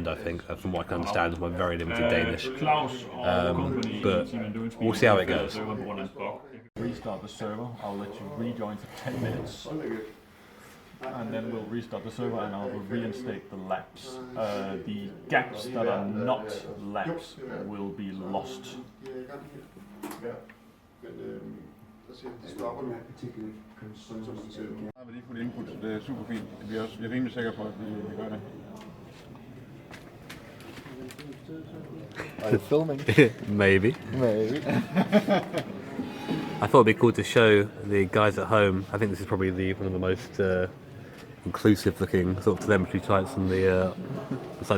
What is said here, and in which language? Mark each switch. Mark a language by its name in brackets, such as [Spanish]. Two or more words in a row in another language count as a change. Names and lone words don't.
[English] I think, from what I can understand, with my very limited Danish, but we'll see how it goes. Restart the server. I'll let you rejoin for 10 minutes. And then we'll restart the server and I will reinstate the laps. The gaps that are not laps will be lost. [Danish] Det er super fint. Vi er rimelig sikre på, at vi gør det. [English] Are you filming? Maybe. I thought it'd be cool to show the guys at home. I think this is probably one of the most inclusive looking sort of telemetry types on the side.